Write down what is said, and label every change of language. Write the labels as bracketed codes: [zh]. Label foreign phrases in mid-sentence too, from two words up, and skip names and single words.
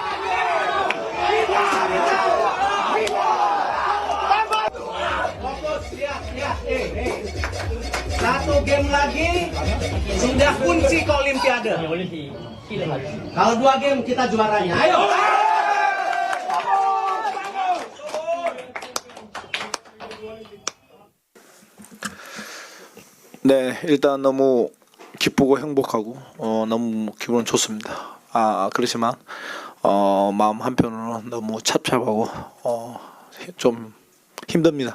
[id] Satu game lagi sudah kunci ke Olimpiade. Kalau 2 game kita juaranya. Ayo. [ko] 네, 일단 너무 기쁘고 행복하고 너무 기분 좋습니다. 그렇지만 마음 한편으로는 너무 착잡하고 좀 힘듭니다.